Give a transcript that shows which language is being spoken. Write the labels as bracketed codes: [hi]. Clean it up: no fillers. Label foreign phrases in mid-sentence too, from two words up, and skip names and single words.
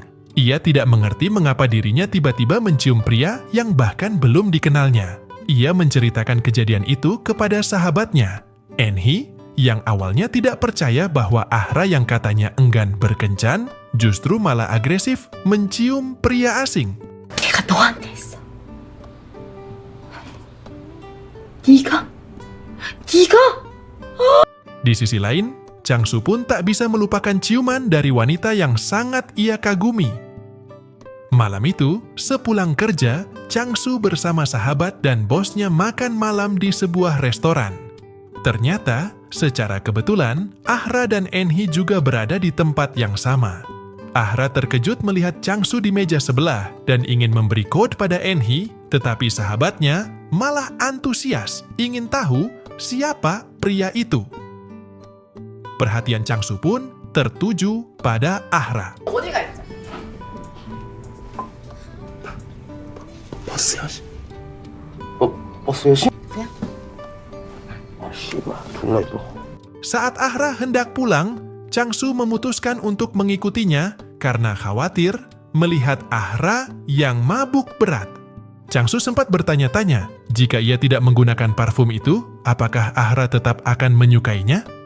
[id] Ia tidak mengerti mengapa dirinya tiba-tiba mencium pria yang bahkan belum dikenalnya. Ia menceritakan kejadian itu kepada sahabatnya, Enhi, yang awalnya tidak percaya bahwa Ahra yang katanya enggan berkencan, justru malah agresif mencium pria asing. [ko] 걔가 너한테 했어. 네가? [id] Di sisi lain, Changsu pun tak bisa melupakan ciuman dari wanita yang sangat ia kagumi. Malam itu, sepulang kerja, Changsu bersama sahabat dan bosnya makan malam di sebuah restoran. Ternyata, secara kebetulan, Ahra dan Enhi juga berada di tempat yang sama. Ahra terkejut melihat Changsu di meja sebelah dan ingin memberi kode pada Enhi, tetapi sahabatnya malah antusias ingin tahu siapa pria itu. Perhatian Changsu pun tertuju pada Ahra. [ko] 어디가 있어? 버스 여신? 버스 여신? 그냥? 아, 씨발, 존나 이뻐. [id] Saat Ahra hendak pulang, Changsu memutuskan untuk mengikutinya karena khawatir melihat Ahra yang mabuk berat. Changsu sempat bertanya-tanya, jika ia tidak menggunakan parfum itu, apakah Ahra tetap akan menyukainya?